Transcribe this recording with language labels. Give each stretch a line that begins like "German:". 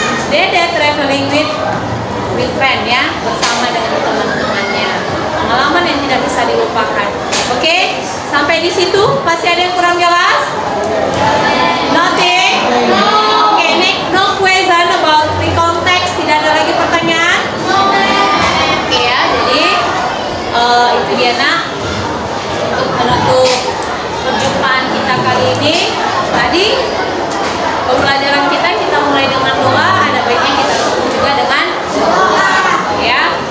Indonesian: Dede
English: traveling with friend
Indonesian: ya, bersama dengan teman-temannya. Pengalaman yang tidak bisa dilupakan. Oke, sampai di situ masih ada yang kurang jelas?
English: Nothing? Oke, next no question about the context.
Indonesian: Tidak ada lagi pertanyaan? Oke ya, jadi itu dia nak untuk menutup perjumpaan kita kali ini. Tadi pembelajaran kita mulai dengan doa, ada baiknya kita tutup juga dengan doa ya.